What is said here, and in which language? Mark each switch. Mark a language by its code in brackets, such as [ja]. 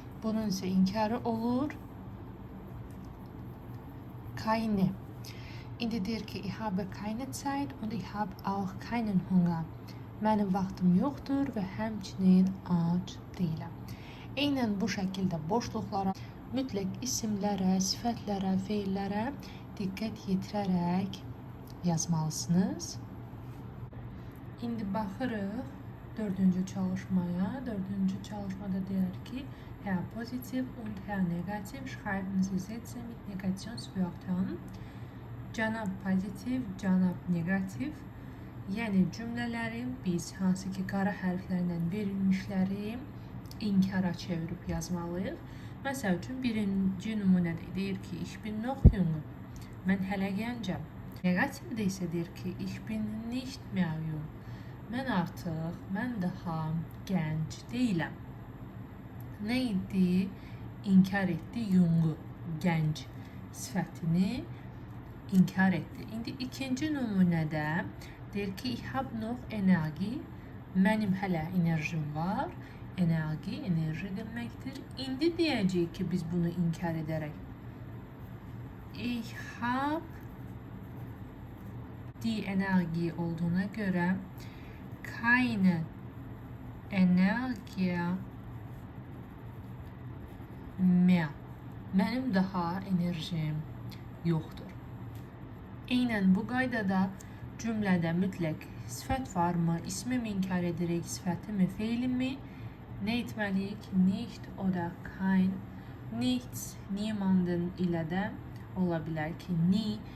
[az] Bunun ise inkarı olur keine. İndi deyir ki, [de] ich habe keine Zeit und ich habe auch keinen Hunger. [az] Mənim vaxtım yoxdur və həmçinin ac deyiləm. Eynən bu şəkildə boşluqlara, mütləq isimlərə, sifətlərə, feillərə diqqət yetirərək yazmalısınız. İndi baxırıq dördüncü çalışmaya. Dördüncü çalışmada deyir ki, [de] Herr Positiv und Herr Negativ schreiben Sie Sätze mit Negationswörtern. [az] Cənab pozitiv, cənab negativ. Yəni cümlələri biz hansı ki qara hərflərlə verilmişləri inkara çevirib yazmalıyıq. Məsəl üçün birinci nümunədə deyir ki, [de] ich bin noch jung. [az] Mən hələ gəncəm. Negativdə isə deyir ki, [de] ich bin nicht mehr jung. [az] Mən daha gənc deyiləm. Nə idi? İnkar etdi Jung'u, gənc sifətini inkar etdi. İndi ikinci nümunədə deyir ki, [de] ich habe noch Energie. [az] Mənim hələ enerjim var. Enerji deməkdir. İndi deyəcəyik ki, biz bunu inkar edərək. [de] Ich habe die Energie [az] olduğuna görə [de] keine Energie mehr. [az] Mənim daha enerjim yoxdur. Eynən bu qaydada cümlədə mütləq sifət varmı, ismi mi inkar edirik, sifəti mi, feili mi? Nə etməliyik? Nicht oder kein. Nichts, niemanden ilə də ola bilər ki, ni.